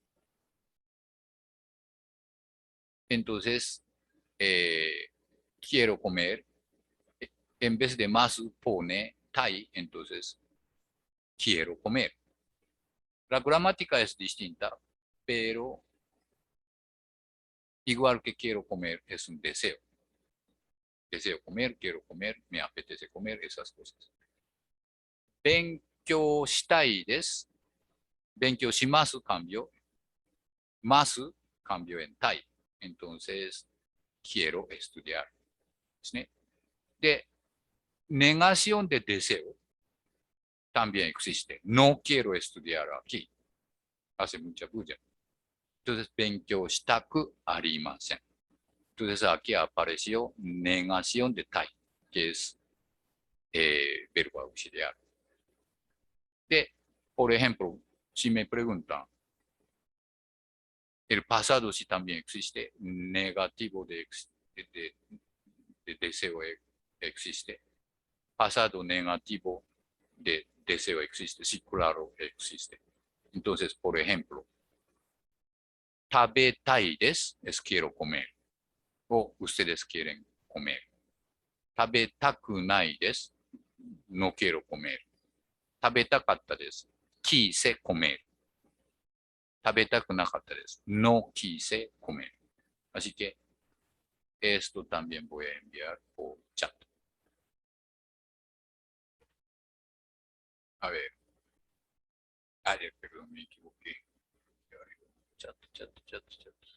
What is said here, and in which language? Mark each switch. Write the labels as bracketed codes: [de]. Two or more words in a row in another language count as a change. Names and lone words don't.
[es] Entonces, quiero comer, en vez de masu pone tai, entonces quiero comer. La gramática es distinta, pero igual que quiero comer es un deseo. Deseo comer, quiero comer, me apetece comer, esas cosas. [ja] 勉強したいです。勉強します [es] cambio. Más cambio en tai. Entonces, quiero estudiar. [ja] ですね。 [es] で、negación de deseo también existe. No quiero estudiar aquí. Hace mucha bulla. Entonces, [ja] 勉強したくありません。 [es] Entonces, aquí apareció negación de tai, que es verbo auxiliar. De, por ejemplo, si me preguntan, el pasado sí también existe, negativo de deseo existe, pasado negativo de deseo existe, sí, claro, existe. Entonces, por ejemplo, [ja] 食べたいです [es] es quiero comer, o ustedes quieren comer. [ja] 食べたくないです [es] no quiero comer. [ja] 食べたかったです [es] quise comer. [ja] 食べたくなかったです [es] no quise comer. Así que esto también voy a enviar por chat. A ver. Perdón, me equivoqué. Chat, chat, chat, chat.